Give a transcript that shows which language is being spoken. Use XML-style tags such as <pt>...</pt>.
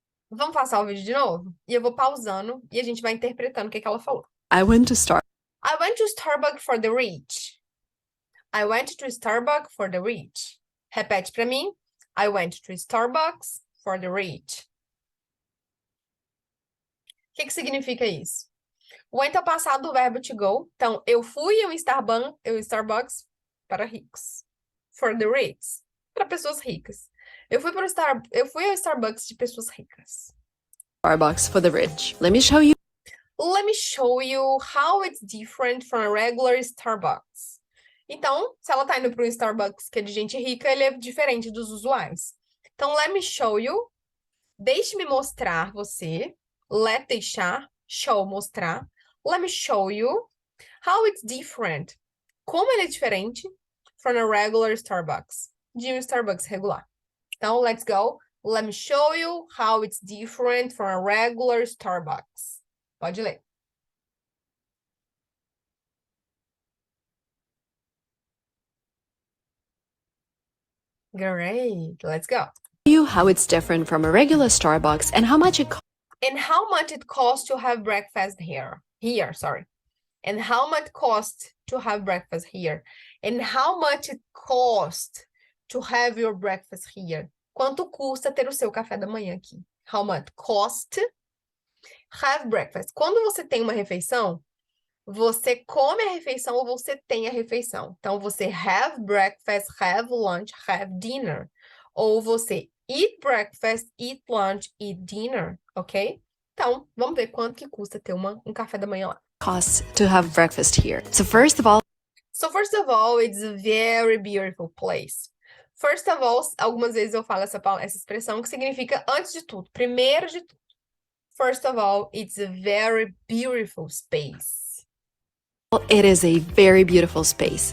<pt>Vamos passar o vídeo de novo? E eu vou pausando e a gente vai interpretando o que ela falou.</pt> <en>I went to Starbucks. I went to Starbucks for the rich. I went to Starbucks for the rich.</en> <pt>Repete pra mim.</pt> <en>I went to Starbucks for the rich.</en> <pt>O que significa isso? Went é o passado do verbo to go. Então, eu fui ao Starbucks para ricos.</pt> <en>For the rich.</en> <pt>Para pessoas ricas. Eu fui ao Starbucks de pessoas ricas.</pt> <en>Starbucks for the rich. Let me show you how it's different from a regular Starbucks.</en> <pt>Então, se ela tá indo para um Starbucks que é de gente rica, ele é diferente dos usuais. Então,</pt> <en>let me show you.</en> <pt>Deixe-me mostrar você. Let, deixar. Show, mostrar.</pt> <en>Let me show you how it's different.</en> <pt>Como ele é diferente</pt> <en>from a regular Starbucks.</en> <pt>De um Starbucks regular. Então,</pt> <en>let's go. Let me show you how it's different from a regular Starbucks.</en> <pt>Pode ler.</pt> <en>Great. Let's go. you how it's different from a regular Starbucks and how much it costs. And how much it costs to have breakfast here. And how much costs to have breakfast here. And how much it costs to have your breakfast here.</en> <pt>Quanto custa ter o seu café da manhã aqui?</pt> <en>How much cost have breakfast.</en> <pt>Quando você tem uma refeição, você come a refeição ou você tem a refeição. Então, você</pt> <en>have breakfast, have lunch, have dinner.</en> <pt>Ou você</pt> <en>eat breakfast, eat lunch, eat dinner, ok?</en> <pt>Então, vamos ver quanto que custa ter um café da manhã lá.</pt> <en>Costs to have breakfast here. So first of all, it's a very beautiful place. First of all,</en> <pt>algumas vezes eu falo essa expressão que significa antes de tudo, primeiro de tudo.</pt> <en>First of all, it's a very beautiful space. it is a very beautiful space.</en>